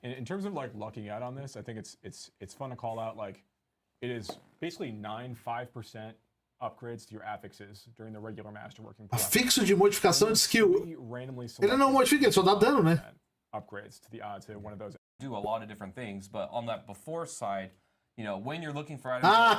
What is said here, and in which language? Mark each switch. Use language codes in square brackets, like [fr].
[en] In terms of like lucking out on this, I think it's fun to call out like it is basically 5% upgrades to your affixes during the regular masterworking process. [pt] Afixo de modificação de skill. Ele não modifica, ele só dá dano, né? [en] Upgrades to one of those. Do a lot of different things, but on that before side, when you're looking for items.